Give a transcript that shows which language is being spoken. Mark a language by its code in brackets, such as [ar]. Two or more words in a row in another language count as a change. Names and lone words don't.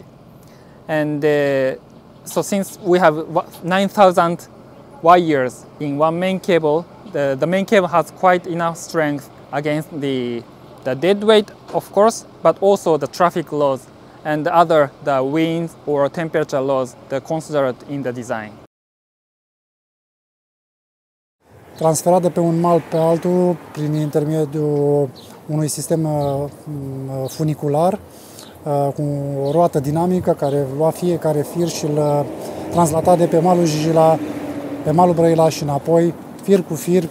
[en] And so since we have 9,000 wires in one main cable, the main cable has quite enough strength against the dead weight, of course, but also the traffic laws and the winds or temperature laws that are considered in the design. [ro] Transferat de pe un mal pe altul prin intermediul unui sistem funicular cu o roată dinamică care lua fiecare fir și îl translata de pe malul Jijila pe malul Brăila și înapoi, fir cu fir.